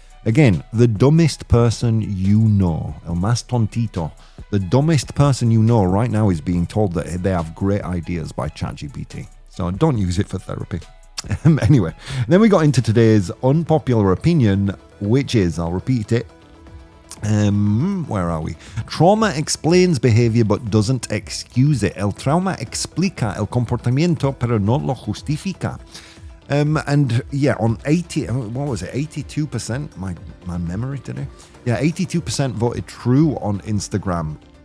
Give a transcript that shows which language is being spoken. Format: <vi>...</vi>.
<en>Again, the dumbest person you know,</en> <es>el más tontito,</es> <en>the dumbest person you know right now is being told that they have great ideas by ChatGPT. So don't use it for therapy. Anyway, then we got into today's unpopular opinion, which is, I'll repeat it. Where are we? Trauma explains behavior but doesn't excuse it.</en> <es>El trauma explica el comportamiento pero no lo justifica.</es> <en>And yeah, on 82%, my memory today. Yeah, 82% voted true on Instagram.</en>